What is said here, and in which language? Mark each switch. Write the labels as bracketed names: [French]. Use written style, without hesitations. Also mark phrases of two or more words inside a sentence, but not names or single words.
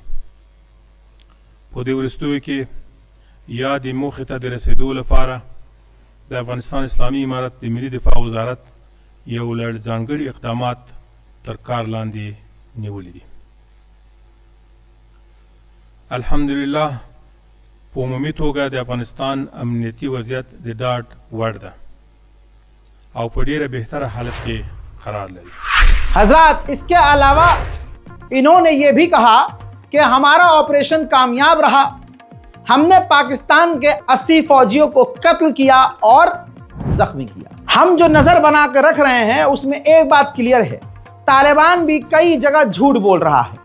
[Pashto] په دې وروستیو کې یا د موخې ته د رسېدو لپاره د افغانستان اسلامي امارت د ملي دفاع وزارت یو لړ ځانګړي اقدامات تر کار لاندې نیولي دي. الحمدلله په عمومي توګه د افغانستان امنیتي وضعیت د ډاډ وړ ده او په ډیره بهتره حالت کې قرار لري. [Urdu] حضرات، اسکے علاوہ انہوں نے یہ بھی کہا کہ ہمارا آپریشن کامیاب رہا، ہم نے پاکستان کے 80 فوجیوں کو قتل کیا اور زخمی کیا. ہم جو نظر بنا کر رکھ رہے ہیں اسمیں ایک بات کلیئر ہے، طالبان بھی کئی جگہ جھوٹ بول رہا ہے.